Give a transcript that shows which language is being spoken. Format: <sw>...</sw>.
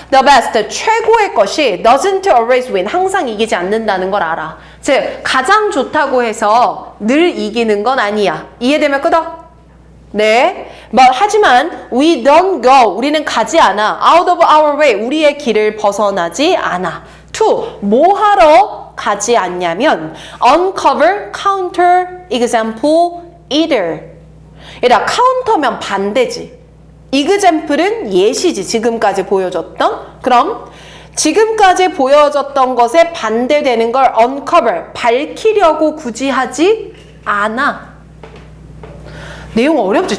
<en>The best,</en> <ko>최고의 것이</ko> <en>doesn't always win,</en> <ko>항상 이기지 않는다는 걸 알아. 즉, 가장 좋다고 해서 늘 이기는 건 아니야. 이해되면 끄덕? 네. 하지만</ko> <en>we don't go,</en> <ko>우리는 가지 않아.</ko> <en>out of our way,</en> <ko>우리의 길을 벗어나지 않아. to, 뭐 하러 가지 않냐면</ko> <en>uncover, counter, example, either.</en> <ko>얘들아, counter면 반대지. example은 예시지. 지금까지 보여줬던. 그럼 지금까지 보여줬던 것에 반대되는 걸 uncover, 밝히려고 굳이 하지 않아. 내용 어렵지?</ko>